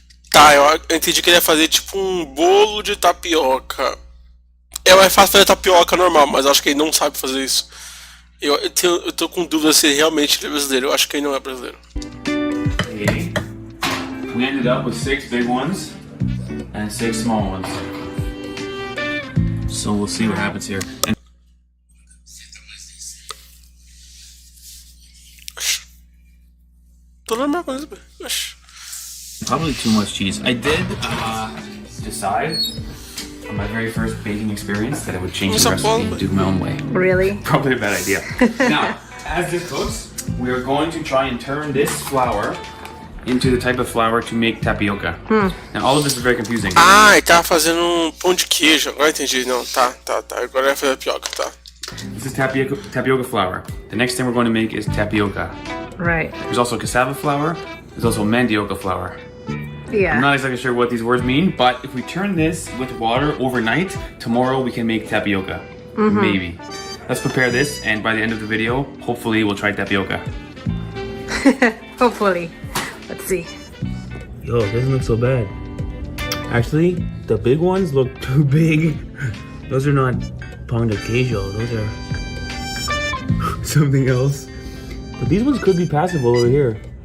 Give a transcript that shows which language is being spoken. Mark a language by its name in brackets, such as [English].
[Portuguese] Tá, eu entendi que ele ia fazer tipo um bolo de tapioca. É mais fácil fazer tapioca normal, mas eu acho que ele não sabe fazer isso. Eu tô com dúvida se realmente ele é brasileiro. Eu acho que ele não é brasileiro. [English] Okay. We ended up with 6 big ones and 6 small ones. So we'll see what happens here. And [Portuguese] Tô na mesma coisa. [English] probably too much cheese. I did decide on my very first baking experience that I would change the recipe and do it my own way. Really? Probably a bad idea. Now, as this cooks, we are going to try and turn this flour into the type of flour to make tapioca. Now all of this is very confusing. [Portuguese] Ah, ele tava fazendo um pão de queijo. Agora entendi. Não, tá. Agora vai fazer tapioca, tá. [English] This is tapioca flour. The next thing we're going to make is tapioca. Right. There's also cassava flour. There's also mandioca flour. I'm Yeah. not exactly sure what these words mean, but if we turn this with water overnight, tomorrow we can make tapioca. Maybe. Let's prepare this, and by the end of the video, hopefully we'll try tapioca. Hopefully. Let's see. Yo, it doesn't look so bad. Actually, the big ones look too big. Those are not pão de queijo. Those are something else. But these ones could be passable over here.